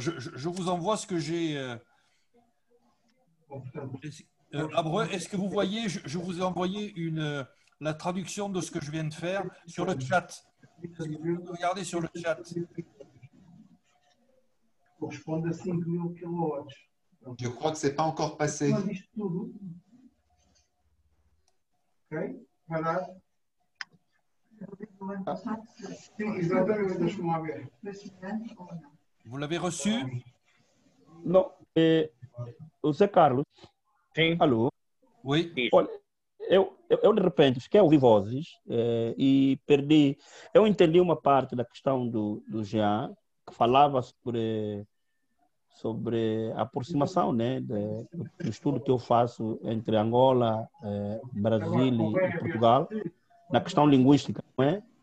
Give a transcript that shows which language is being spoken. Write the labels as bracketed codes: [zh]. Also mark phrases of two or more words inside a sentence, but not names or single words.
[fr] Je vous envoie ce que j'ai. Abreu, est-ce que vous voyez, je vous ai envoyé la traduction de ce que je viens de faire sur le chat. Est-ce que vous pouvez regarder sur le chat? [pt] Corresponde a 5.000 kilowatts. [fr] Je crois que ce n'est pas encore passé. [pt] Mas isto tudo. Ok? Vai dar. Sim, exatamente, deixa-me lá ver. [fr] Vous l'avez reçu? [pt] Não, o Zé Carlos, Sim. alô? [fr] Oui. [pt] Olha, eu de repente fiquei a ouvir vozes e perdi. Eu entendi uma parte da questão do Jean, que falava sobre a aproximação, né, do estudo que eu faço entre Angola, Brasil e Portugal, na questão linguística, não é?